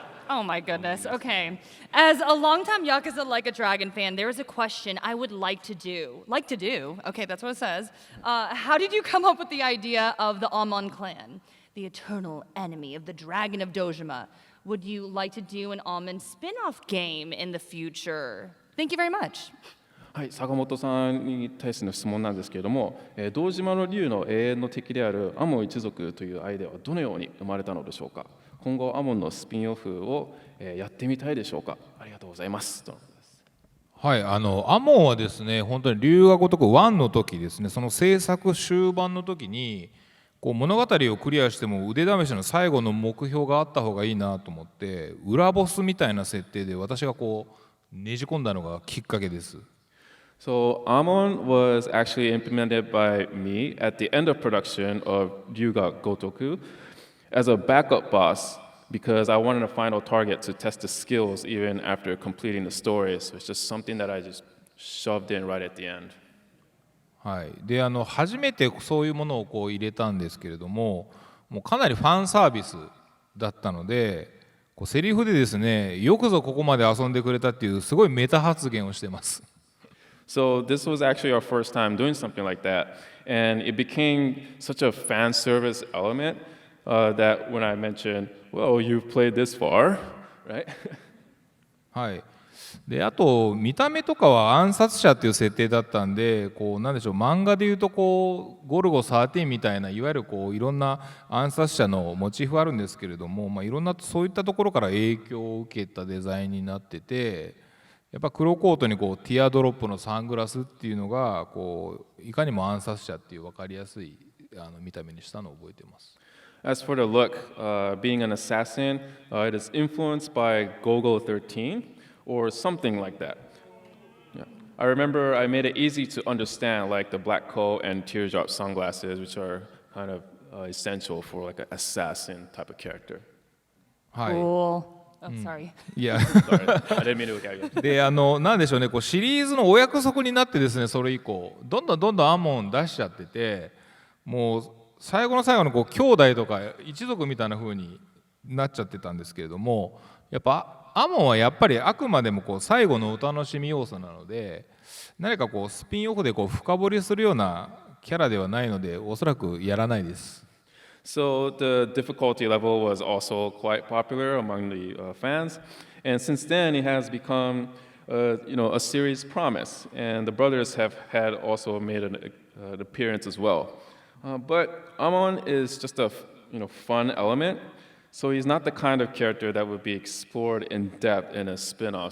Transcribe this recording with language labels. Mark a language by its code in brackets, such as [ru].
[en] Oh my goodness, okay. As a longtime Yakuza Like a Dragon fan, there is a question I would like to do. Like to do, okay, that's what it says. How did you come up with the idea of the Amon Clan, the eternal enemy of the Dragon of Dojima? Would you like to do an Amon spin-off game in the future? Thank you very much. [ja] はい、坂本さんに対しての質問なんですけれども、堂島の竜の永遠の敵であるアモン一族というアイデアはどのように生まれたのでしょうか。今後アモンのスピンオフをやってみたいでしょうか。ありがとうございます。はい、アモンはですね、本当に龍が如く1の時ですね、その制作終盤の時にこう物語をクリアしても腕試しの最後の目標があった方がいいなと思って、裏ボスみたいな設定で私がこうねじ込んだのがきっかけです。 [en] So Amon was actually implemented by me at the end of production of Ryuga Gotoku as a backup boss because I wanted a final target to test the skills even after completing the story. So it's just something that I just shoved in right at the end. [ja] はい、で初めてそういうものをこう入れたんですけれども、もうかなりファンサービスだったので、こうセリフでですね、よくぞここまで遊んでくれたっていうすごいメタ発言をしてます。 [en] So this was actually our first time doing something like that, and it became such a fan service element that when I mentioned, "Well, you've played this far," right? [ja] はい。であと見た目とかは暗殺者っていう設定だったんで、こうなんでしょう、漫画でいうとこうゴルゴ13みたいないわゆるこういろんな暗殺者のモチーフあるんですけれども、まあ、いろんなそういったところから影響を受けたデザインになってて、やっぱ黒コートにこうティアドロップのサングラスっていうのがこういかにも暗殺者っていう分かりやすい見た目にしたのを覚えています。 [en] As for the look, being an assassin, it is influenced by Gogo 13 or something like that. Yeah. I remember I made it easy to understand, like the black coat and teardrop sunglasses, which are kind of essential for like an assassin type of character. [ja] はい。 [en] Cool. Oh, sorry. [ja] いや [en] Sorry, I didn't mean to look at you. [ja] でなんでしょうね、こうシリーズのお約束になってですね、それ以降どんどんアモン出しちゃってて、もう最後の最後のこう兄弟とか一族みたいな風になっちゃってたんですけれども、やっぱアモンはやっぱりあくまでもこう最後のお楽しみ要素なので、何かこうスピンオフでこう深掘りするようなキャラではないので、おそらくやらないです。 [en] So the difficulty level was also quite popular among the fans, and since then it has become, a series promise. And the brothers have had also made an appearance as well. But Amon is just a fun element, so he's not the kind of character that would be explored in depth in a spin-off.